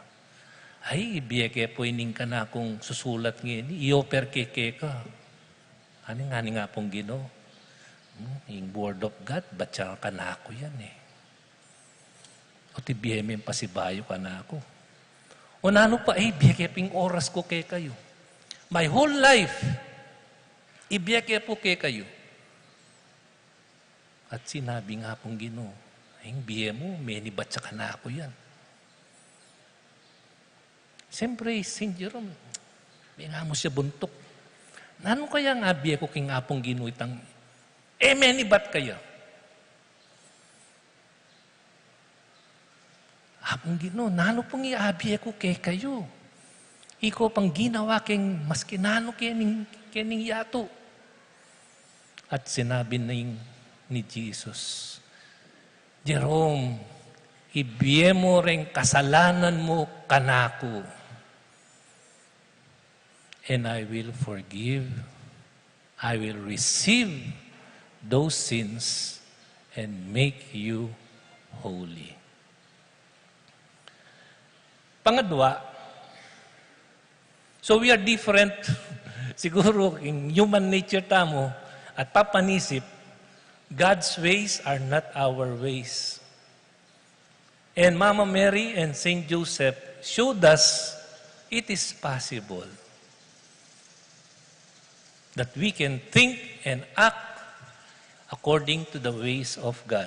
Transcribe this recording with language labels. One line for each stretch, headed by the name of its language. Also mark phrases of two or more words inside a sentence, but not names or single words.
Pampanga: Ay, ibiye kaya po ining ka na akong susulat ngayon. I-offer keke ka. Ano nga nga pong gino? Yung
English: word of God,
Pampanga: batsa ka na ako yan eh. O ti biyeme pasibayo ka na ako. O nano pa, biyekeping oras ko kay kayo.
English: My whole life,
Pampanga: ibiyeke po kay kayo. At sinabi nga pong Ginoo, ay biye mo, menibatsa ka na ako yan. Siyempre, St. Jerome, may nga mo siya buntok. Nano kaya nga biye ko king apong Ginoo itang, menibat kaya? Apong Ginoo, nano pong iabi ako kay kayo. Iko pang ginawa king mas kinano kening yato. At sinabi ni Jesus, Jerome, ibiye mo rin kasalanan mo kanako.
English: And I will forgive, I will receive those sins and make you holy.
Pampanga: Pangadwa,
English: so we are different,
Pampanga: siguro
English: in human nature
Pampanga: tamo, at papanisip,
English: God's ways are not our ways. And Mama Mary and Saint Joseph showed us it is possible that we can think and act according to the ways of God.